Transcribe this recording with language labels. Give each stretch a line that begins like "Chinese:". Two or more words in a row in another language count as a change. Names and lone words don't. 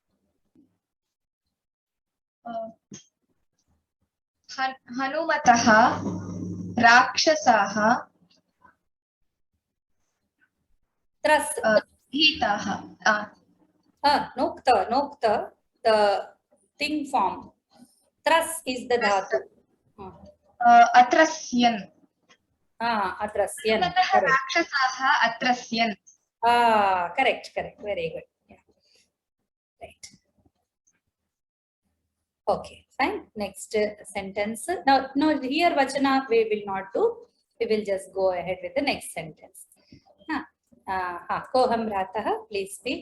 Sanskrit: Hanumataha Rakshasaha Hitaha. Nokta,
English: the thing form. Tras is the dhatu.
Sanskrit: Atrasyan. Atrasyan. Rakshasaha Atrasyan.
English: Correct. Very good. Yeah. Right. Okay, fine. Next sentence. Now, no, here Vachana we will not do. We will just go ahead with the next sentence.
Sanskrit: Koham Rataha,
English: please speak.